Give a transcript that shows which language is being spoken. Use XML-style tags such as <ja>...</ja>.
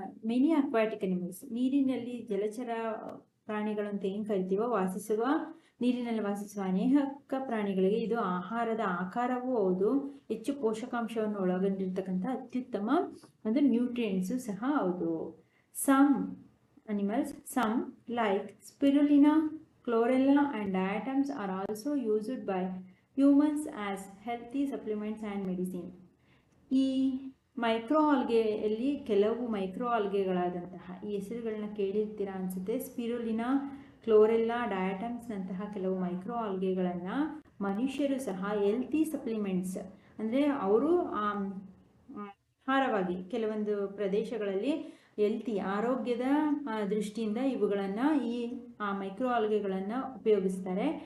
<en>many aquatic animals,</en> <kn>ನೀರಿನಲ್ಲಿ ಜಲಚರ ಪ್ರಾಣಿಗಳು ಅಂತ ಏನು ಕರಿತೀವೋ, ನೀರಿನಲ್ಲಿ ವಾಸಿಸುವ ಅನೇಕ ಪ್ರಾಣಿಗಳಿಗೆ ಇದು ಆಹಾರದ ಆಕಾರವೂ ಹೌದು, ಹೆಚ್ಚು ಪೋಷಕಾಂಶವನ್ನು ಒಳಗೊಂಡಿರ್ತಕ್ಕಂಥ ಅತ್ಯುತ್ತಮ ಒಂದು ನ್ಯೂಟ್ರಿಯೆಂಟ್ಸು ಸಹ ಹೌದು.</kn> <en>Some animals, some like spirulina, chlorella and diatoms are also used by humans as healthy supplements and medicine.</en> <kn>ಈ ಮೈಕ್ರೋ ಆಲ್ಗೆಯಲ್ಲಿ ಕೆಲವು ಮೈಕ್ರೋ ಆಲ್ಗೆಗಳಾದಂತಹ ಈ ಹೆಸರುಗಳನ್ನ ಕೇಳಿರ್ತೀರಾ ಅನಿಸುತ್ತೆ. ಸ್ಪಿರುಲಿನಾ, ಕ್ಲೋರೆಲ್ಲಾ, ಡಯಾಟಮ್ಸ್ ನಂತಹ ಕೆಲವು ಮೈಕ್ರೋ ಆಲ್ಗೆಗಳನ್ನು ಮನುಷ್ಯರು ಸಹ ಹೆಲ್ತಿ ಸಪ್ಲಿಮೆಂಟ್ಸ್, ಅಂದರೆ ಅವರು ಆಹಾರವಾಗಿ ಕೆಲವೊಂದು ಪ್ರದೇಶಗಳಲ್ಲಿ ಆರೋಗ್ಯದ ದೃಷ್ಟಿಯಿಂದ ಇವುಗಳನ್ನು, ಈ ಮೈಕ್ರೋ ಆಲ್ಗೆಗಳನ್ನು ಉಪಯೋಗಿಸ್ತಾರೆ.</kn>